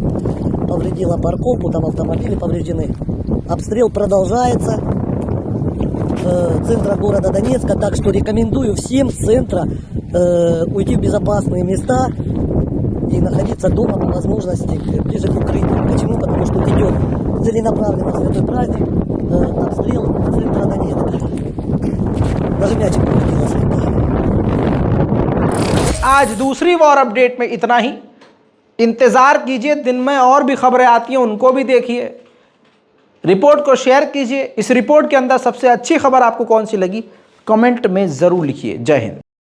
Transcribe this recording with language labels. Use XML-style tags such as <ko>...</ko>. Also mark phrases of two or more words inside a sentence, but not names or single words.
<ru>Повредила парковку, там автомобили повреждены. Обстрел продолжается центра города Донецка, так что рекомендую всем с центра уйти в безопасные места и находиться дома по возможности ближе к укрытию. Почему? Потому что идет целенаправленно святой праздник, обстрел центра Донецка. Даже мячик повредила слегка.</ru> <hi>आज दूसरी</hi> <en>war update</en> <hi>में इतना ही। इंतज़ार कीजिए, दिन में और भी खबरें आती हैं, उनको भी देखिए। रिपोर्ट को शेयर कीजिए। इस रिपोर्ट के अंदर सबसे अच्छी खबर आपको कौन सी लगी कमेंट में ज़रूर लिखिए। जय हिंद।</hi>